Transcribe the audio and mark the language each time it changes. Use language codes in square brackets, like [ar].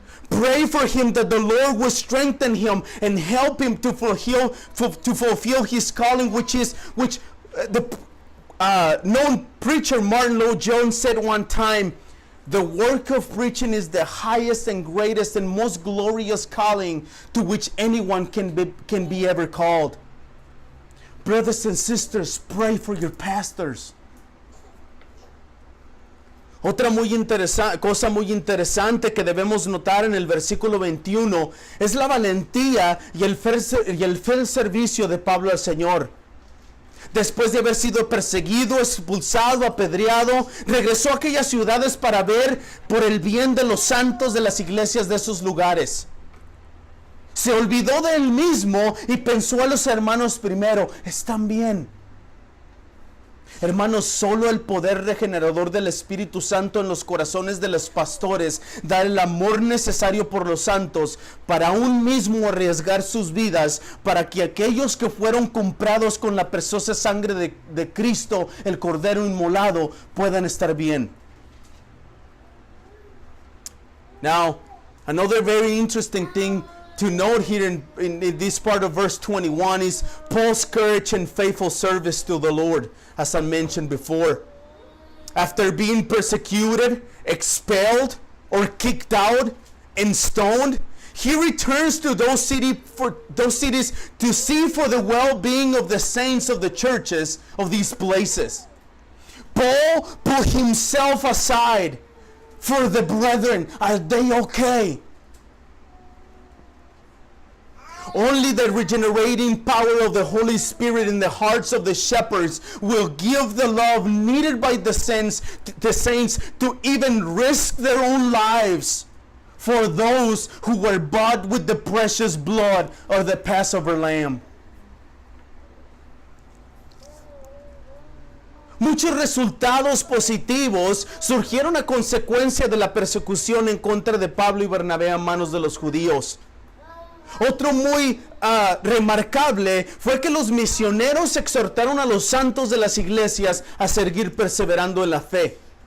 [en] Pray for him that the Lord will strengthen him and help him to fulfill his calling, which the known preacher Martin Lloyd-Jones said one time, the work of preaching is the highest and greatest and most glorious calling to which anyone can be ever called. Brothers and sisters, pray for your pastors. [es] Otra cosa muy interesante que debemos notar en el versículo 21 es la valentía y el fiel servicio de Pablo al Señor. Después de haber sido perseguido, expulsado, apedreado, regresó a aquellas ciudades para ver por el bien de los santos de las iglesias de esos lugares. Se olvidó de él mismo y pensó a los hermanos primero. Están bien. Hermanos, solo el poder regenerador del Espíritu Santo en los corazones de los pastores da el amor necesario por los santos para aún mismo arriesgar sus vidas para que aquellos que fueron comprados con la preciosa sangre de Cristo, el Cordero inmolado, puedan estar bien. [en] Now, another very interesting thing to note here in this part of verse 21 is Paul's courage and faithful service to the Lord, as I mentioned before. After being persecuted, expelled, or kicked out and stoned, he returns to those cities to see for the well-being of the saints of the churches of these places. Paul put himself aside for the brethren. Are they okay? Only the regenerating power of the Holy Spirit in the hearts of the shepherds will give the love needed by the saints to even risk their own lives for those who were bought with the precious blood of the Passover lamb. [es] Muchos resultados positivos surgieron a consecuencia de la persecución en contra de Pablo y Bernabé a manos de los judíos. Otro muy remarcable fue que los misioneros exhortaron a los santos de las iglesias a seguir perseverando en la fe.